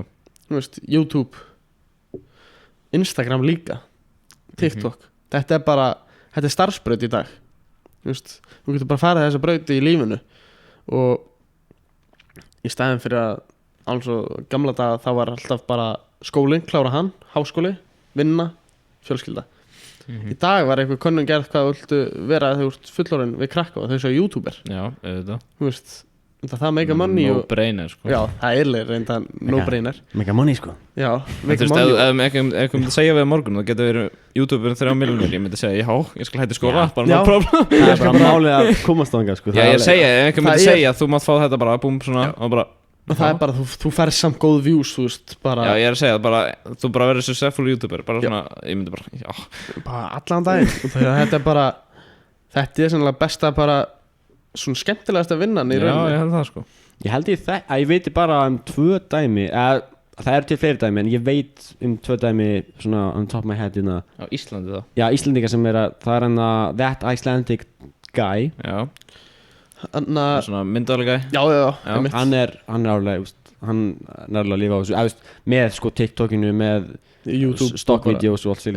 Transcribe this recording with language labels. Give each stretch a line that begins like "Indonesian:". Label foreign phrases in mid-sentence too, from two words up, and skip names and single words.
Icelandic: Þú veist, YouTube Instagram líka TikTok Þetta er bara, þetta er starfsbraut í dag Þú veist, þú getur bara farið þessa brauti í lífinu Og í staðin fyrir að alls og gamla daga þá var alltaf bara skólinn, klára hann, háskóli, vinna, fjölskylda Í dag var eitthvað könnun gerð hvað þú viltu vera þegar þú ert fullorðin við krakka og þau séu YouTuber Já, auðvitað Þú veist, það
English: make a money No brainer sko
Icelandic: Já, það er reynda
English: no brainer Make a money sko
Icelandic: Já, Þú
English: make a
Icelandic: veist, money ef ég myndi segja við á morgun þá getur verið YouTuber 3 miljónir Ég myndi segja, já, ég skal hætti skóla bara Já.
English: no problem
Icelandic: Það er bara málið að komast þangað sko Já, ég segja, ef einhver myndi Það er- segja þú mátt fá þetta bara, búm, svona og bara Og það er bara, þú færð samt góð views, þú veist bara, Já, ég er að segja, bara, þú bara verður
English: successful YouTuber
Icelandic: bara svona, ég myndi bara, já bara allan daginn Og þetta er bara Þetta er sennilega besta bara Svona skemmtilegasta vinnan í Já, rauninni ég held það sko Ég held að ég veit bara um 2 dæmi það eru til fleiri dæmi en ég veit um 2 dæmi svona
English: on top of my head
Icelandic: Á Íslandi þá Já, Íslendinga sem er að það er hann að That Icelandic Guy Já, Anna, svona myndalega já, einmitt. hann er alveg hann er alveg að lifa á þessu veist, með sko TikTokinu með YouTube stockvideos og allt Já.